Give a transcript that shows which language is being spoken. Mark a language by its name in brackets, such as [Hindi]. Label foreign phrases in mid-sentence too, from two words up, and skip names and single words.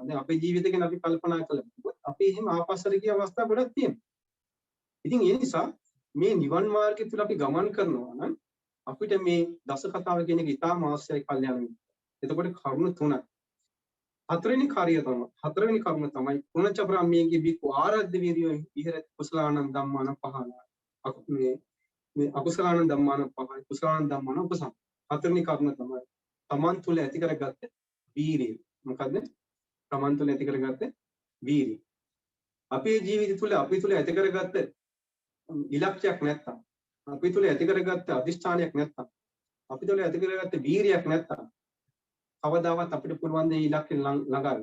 [Sinhala] දැන් අපේ ජීවිතය ගැන අපි කල්පනා කළොත් අපි එහෙම ආපස්සට ගිය අවස්ථා ගොඩක් තියෙනවා. ඉතින් ඒ නිසා මේ නිවන් මාර්ගය තුල අපි ගමන් කරනවා නම් අපිට මේ දස කතාව කියන එක ඉතාම අවශ්‍යයි කල්යාණ මිත්‍ර. එතකොට කරුණ තුනක්. හතරවෙනි කරුණ තමයි [Pali] පුණජ බ්‍රාහ්මණයේ බිකු ආරද්ධ වීර්යෝ විහෙරති කුසලානං ධම්මාන පහන. මේ අකුසලානං ධම්මාන පහන කුසලානං ධම්මාන උපසම්. [Sinhala] හතරවෙනි කරුණ තමයි තමන් තුල ඇති කරගත්ත වීරිය. මොකද්ද? තමන් තුළ ඇති කරගත්ත වීරිය. අපේ ජීවිතය තුළ අපි තුළ ඇති කරගත්ත ඉලක්කයක් නැත්තම්, අපි තුළ ඇති කරගත්ත අධිෂ්ඨානයක් නැත්තම්, අපි තුළ ඇති කරගත්ත වීරියක් නැත්තම් කවදාවත් අපිට පුළුවන් දේ ඉලක්කෙ ළඟා වෙන්න.